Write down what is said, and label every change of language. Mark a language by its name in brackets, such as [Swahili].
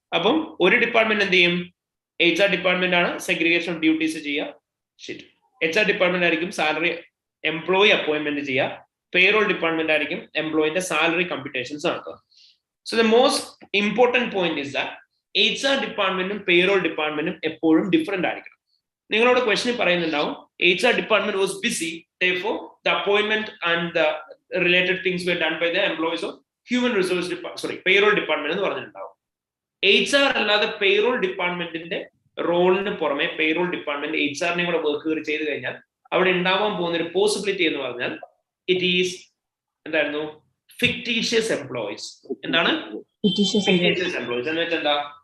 [Malayalam] അപ്പം ഒരു ഡിപ്പാർട്ട്മെന്റ് എന്ത് ചെയ്യും? HR ഡിപ്പാർട്ട്മെന്റ് ആണ് സെഗ്രിഗേഷൻ ഓഫ് ഡ്യൂട്ടീസ് ചെയ്യുക. HR ഡിപ്പാർട്ട്മെന്റ് ആയിരിക്കും സാലറി എംപ്ലോയി അപ്പോയിന്റ്മെന്റ് ചെയ്യുക. പേറോൾ ഡിപ്പാർട്ട്മെന്റ് ആയിരിക്കും എംപ്ലോയിന്റെ സാലറി കമ്പ്യൂട്ടേഷൻസ് നടത്തുക. [English] so the most important point is that [Malayalam] HR ഡിപ്പാർട്ട്മെന്റും payroll ഡിപ്പാർട്ട്മെന്റും എപ്പോഴും ഡിഫറെന്റ് ആയിരിക്കണം. നിങ്ങളോട് question പറയുന്നുണ്ടാവും [English] HR department was busy, therefore the appointment and the related things were done by the employees of human resource payroll department [Malayalam] എന്ന് പറഞ്ഞിട്ടുണ്ടാവും. HR അല്ലാതെ payroll ഡിപ്പാർട്ട്മെന്റിന്റെ റോളിന് പുറമെ payroll department HR-നെ കൂടെ work ചെയ്ത് കഴിഞ്ഞാൽ അവിടെ ഉണ്ടാവാൻ പോകുന്ന ഒരു പോസിബിലിറ്റി എന്ന് പറഞ്ഞാൽ ഇറ്റ് ഈസ് എന്തായിരുന്നു? Fictitious employees. എന്താണ് ഫിക്ടീഷ്യസ് എംപ്ലോയീസ് എന്ന് വെച്ചാൽ എന്താ?